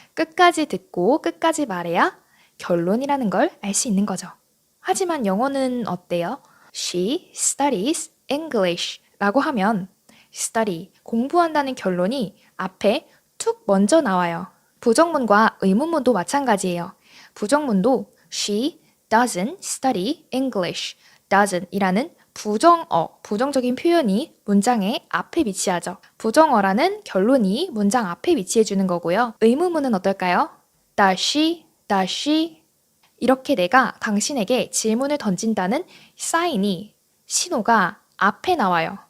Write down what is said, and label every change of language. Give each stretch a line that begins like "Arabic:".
Korean: 끝까지 듣고 끝까지 말해야 결론이라는 걸 알 수 있는 거죠. 하지만 영어는 어때요?
English: She studies English
Korean: 라고 하면 study, 공부한다는 결론이 앞에 툭 먼저 나와요. 부정문과 의문문도 마찬가지예요. 부정문도
English: She doesn't study English.
Korean: doesn't 이라는 부정어, 부정적인 표현이 문장의 앞에 위치하죠. 부정어라는 결론이 문장 앞에 위치해주는 거고요. 의문문은 어떨까요? Does she 이렇게 내가 당신에게 질문을 던진다는 사인이, 신호가 앞에 나와요.